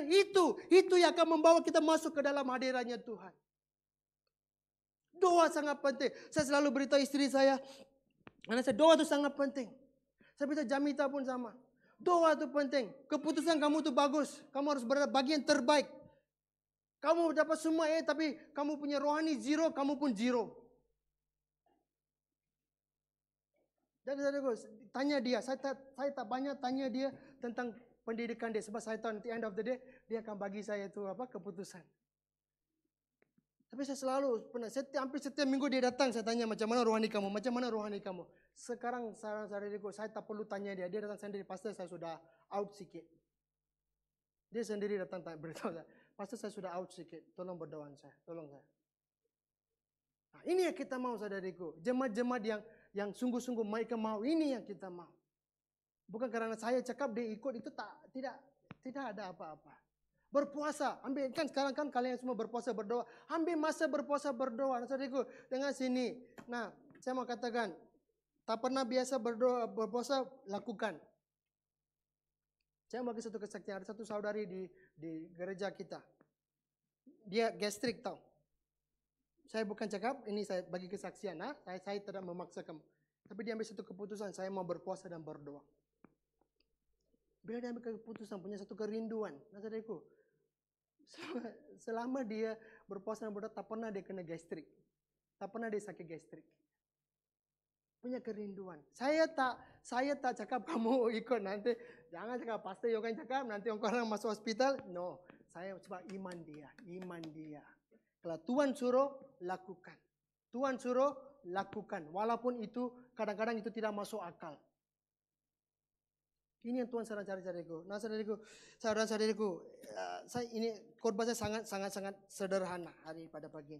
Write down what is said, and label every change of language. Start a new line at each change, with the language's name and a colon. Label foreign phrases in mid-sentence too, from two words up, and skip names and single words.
Malay: Itu yang akan membawa kita masuk ke dalam hadiratnya Tuhan. Doa sangat penting. Saya selalu beritahu istri saya, karena saya doa itu sangat penting. Saya beritahu Jamita pun sama. Doa itu penting. Keputusan kamu itu bagus. Kamu harus berada bagian terbaik. Kamu dapat semua tapi kamu punya rohani zero, kamu pun zero. Jadi saya tanya dia, saya tak banyak tanya dia tentang pendidikan dia. Sebab saya tahu
English: at the end of the day,
Malay: dia akan bagi saya itu keputusan. Tapi saya selalu pernah, hampir setiap minggu dia datang, saya tanya macam mana rohani kamu, macam mana rohani kamu. Sekarang saya tak perlu tanya dia datang sendiri, pastor saya sudah out sikit. Dia sendiri datang beritahu saya, pastor saya sudah out sikit, tolong berdoa saya, tolong saya. Nah, ini yang kita mau saudariku, jemaat-jemaat yang sungguh-sungguh mereka mau, ini yang kita mau. Bukan karena saya cakap dia ikut, itu tidak ada apa-apa. Berpuasa, ambil kan sekarang kan kalian semua berpuasa berdoa, ambil masa berpuasa berdoa. Saudaraku, dengar sini. Nah, saya mau katakan, tak pernah biasa berdoa berpuasa, lakukan. Saya mau bagi satu kesaksian, ada satu saudari di gereja kita. Dia gastrik tahu. Saya bukan cakap, ini saya bagi kesaksian, saya tidak memaksa kamu. Tapi dia ambil satu keputusan, saya mau berpuasa dan berdoa. Bila dia ambil keputusan, punya satu kerinduan. Saudaraku, selama dia berpuasa dan berdoa, tak pernah dia kena gastrik. Tak pernah dia sakit gastrik. Punya kerinduan. Saya tak cakap kamu ikut nanti. Jangan cakap, pastor Yogan cakap, nanti orang masuk hospital. No, saya coba iman dia. Kalau Tuhan suruh, lakukan. Tuhan suruh, lakukan. Walaupun itu, kadang-kadang itu tidak masuk akal. Ini yang Tuhan saudara-saudariku. Nah saudara-saudariku, ini khotbah saya sangat sederhana hari pada pagi ini.